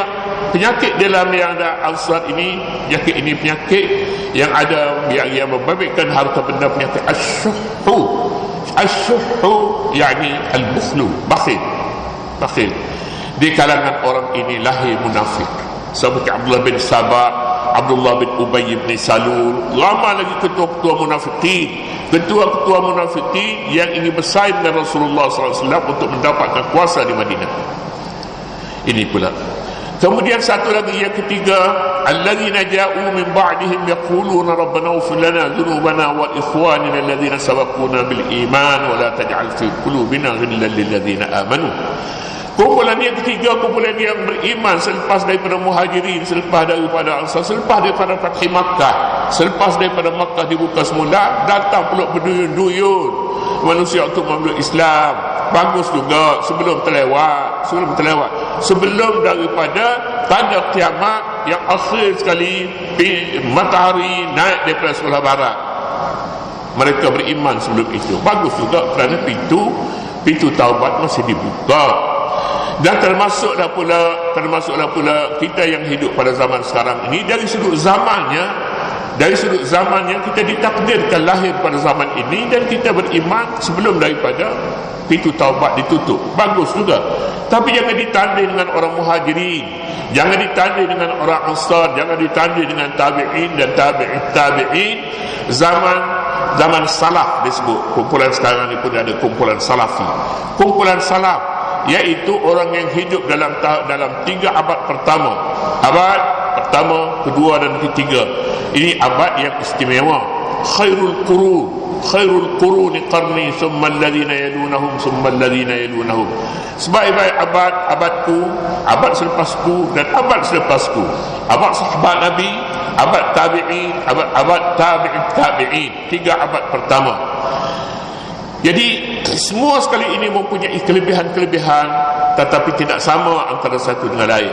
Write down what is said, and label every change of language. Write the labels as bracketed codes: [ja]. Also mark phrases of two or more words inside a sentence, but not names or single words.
[ms] Penyakit dalam yang ada Ansar ini, penyakit yang ada yang membabitkan harta benda, penyakit asyuhu, yakni al-bukhlu, bakhil. Di kalangan orang ini lahir munafik seperti Abdullah bin Sabah, Abdullah bin Ubay bin Salul, lama lagi ketua-ketua munafikin yang ingin bersaing dengan Rasulullah SAW untuk mendapatkan kuasa di Madinah. Ini pula. Kemudian satu lagi yang ketiga, [ar] الذين جاءوا من بعدهم يقولون ربنا اغفر لنا ذنوبنا وإخواننا الذين سبقونا بالإيمان ولا تجعل في قلوبنا غلا للذين آمنوا. [ms] Kumpulan yang ketiga, kumpulan yang beriman selepas daripada Muhajirin, selepas daripada Ansar, selepas daripada Fath Makkah, selepas daripada Makkah dibuka semula, datang pula berduyun-duyun manusia untuk memeluk Islam. Bagus juga sebelum terlewat, sebelum daripada tanda kiamat yang akhir sekali, matahari naik daripada sebelah barat. Mereka beriman sebelum itu. Bagus juga kerana pintu taubat masih dibuka. Dan termasuklah pula kita yang hidup pada zaman sekarang ini, dari sudut zamannya kita ditakdirkan lahir pada zaman ini dan kita beriman sebelum daripada pintu taubat ditutup. Bagus juga. Tapi jangan ditandai dengan orang Muhajirin, jangan ditandai dengan orang Ansar, jangan ditandai dengan tabi'in dan tabi'in. Zaman salaf disebut. Kumpulan sekarang ini pun ada kumpulan salafi. Kumpulan salaf iaitu orang yang hidup dalam 3 abad pertama. Abad pertama, kedua dan ketiga. Ini abad yang istimewa. [ar] خير القرون قرني ثم الذين يلونهم. [ms] Sebaik-baik abadku, abad selepasku dan abad selepasku. Abad sahabat Nabi, abad tabi'in, abad tabi'in. 3 abad pertama. Jadi semua sekali ini mempunyai kelebihan-kelebihan, tetapi tidak sama antara satu dengan lain.